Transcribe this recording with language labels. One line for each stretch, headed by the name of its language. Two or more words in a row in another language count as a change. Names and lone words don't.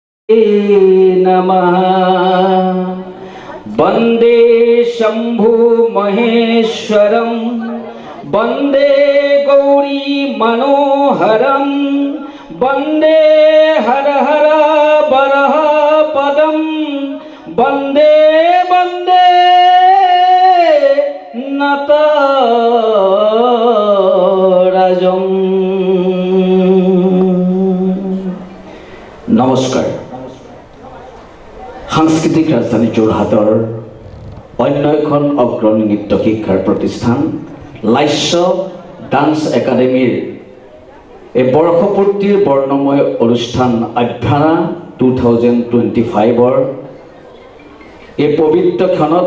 Sanskrit: नमः वन्दे शम्भु महेश्वरं वन्दे गौरी मनोहरं वन्दे हर हर बरह पदं वन्दे वन्दे नटराजं।
Assamese: नमस्कार। সাংস্কৃতিক ৰাজধানী যোৰহাটৰ অন্য এখন অগ্ৰণী নৃত্য শিক্ষাৰ প্ৰতিষ্ঠান লাস্য ডান্স একাডেমীৰ এই বৰ্ষপূৰ্তিৰ বৰ্ণময় অনুষ্ঠান অভ্যাৰা 2025ৰ এই পবিত্ৰ ক্ষণত